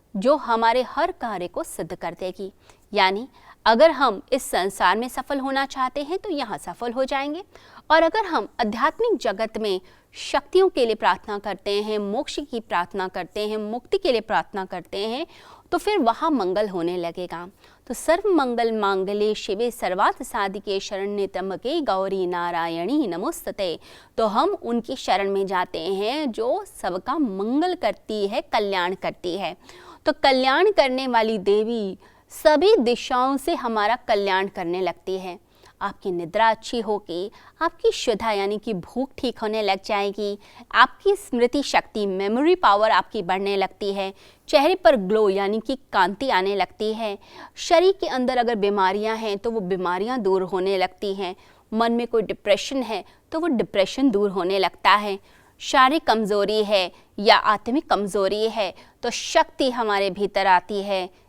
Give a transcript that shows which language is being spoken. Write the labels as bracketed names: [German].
[Hindi] जो हमारे हर कार्य को सिद्ध कर देगी। यानी अगर हम इस संसार में सफल होना चाहते हैं तो यहाँ सफल हो जाएंगे, और अगर हम आध्यात्मिक जगत में शक्तियों के लिए प्रार्थना करते हैं, मोक्ष की प्रार्थना करते हैं, मुक्ति के लिए प्रार्थना करते हैं, तो फिर वहाँ मंगल होने लगेगा। [Sanskrit] तो सर्व मंगल मांगल्ये शिवे सर्वार्थ साधिके शरण्ये त्र्यंबके गौरी नारायणी नमोस्तुते। [Hindi] तो हम उनकी शरण में जाते हैं जो सबका मंगल करती है, कल्याण करती है। तो कल्याण करने वाली देवी सभी दिशाओं से हमारा कल्याण करने लगती है। आपकी निद्रा अच्छी होगी, आपकी शुद्धा यानी कि भूख ठीक होने लग जाएगी, आपकी स्मृति शक्ति, मेमोरी पावर आपकी बढ़ने लगती है, चेहरे पर ग्लो यानी कि कांति आने लगती है, शरीर के अंदर अगर बीमारियां हैं तो वो बीमारियां दूर होने लगती हैं, मन में कोई डिप्रेशन है तो वो डिप्रेशन दूर होने लगता है, शारीरिक कमज़ोरी है या आत्मिक कमज़ोरी है तो शक्ति हमारे भीतर आती है।